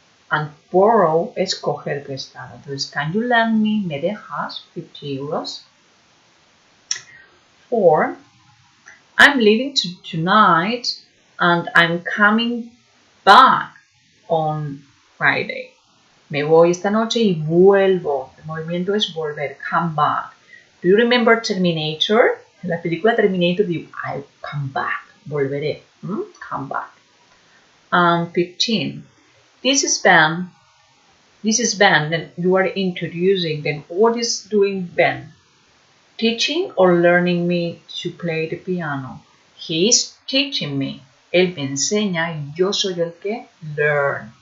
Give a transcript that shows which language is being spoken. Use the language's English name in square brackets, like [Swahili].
[Spanish] And borrow es coger prestado. Entonces, [English] can you lend me? [Spanish] ¿Me dejas 50 euros? [English] 4. I'm leaving tonight and I'm coming back on Friday. [Spanish] Me voy esta noche y vuelvo. El movimiento es volver, come back. [English] Do you remember Terminator? [Spanish] En la película Terminator digo, [English] I'll come back, [Spanish] volveré. [English] Come back. And 15. This is Ben. Then you are introducing. Then what is doing Ben? Teaching or learning me to play the piano? He is teaching me. [Spanish] Él me enseña y yo soy el que learn.